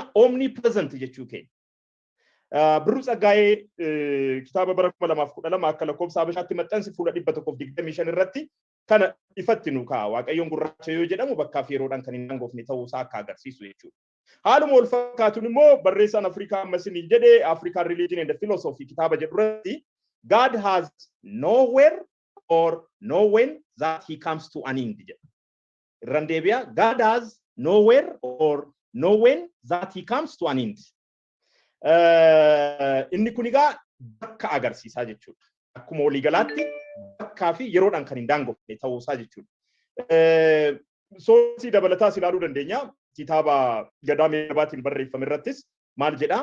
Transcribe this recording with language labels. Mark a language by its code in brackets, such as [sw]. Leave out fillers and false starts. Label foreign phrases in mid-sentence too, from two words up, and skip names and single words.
[om] Omnipresent jechuu keenya. Birruu Tsaggaayee kitaaba bara 2012 akka lakkoofsa Habashaatti maxxansi fuula 125 irratti kana ifatti nu kaa'a. Waaqayyoon gurraacha yoo jedhamu bakkaa fi yeroodhaan kan hin daangofne ta'uusaa akka agarsiisu jechuudha. Haaluma wal fakkaatuun immoo barreessaan Afrikaa ammas ni jedhee African Religion and Philosophy kitaaba jedhu irratti [en] God has nowhere or no when that he comes to an end [om] jedha. Irraan deebi'a [en] God has nowhere or no when that he comes to an end. [om] Inni kun egaa bakka agarsiisaa jechuudha. Akkuma waliigalaatti bakkaa fi yeroodhaan kan hin daangofne ta'uusaa jechuudha. Soorsii dabalataa ilaaluu dandeenya. Kitaaba Gadaa Meebaatiin barreeffame irrattis maal jedhaa?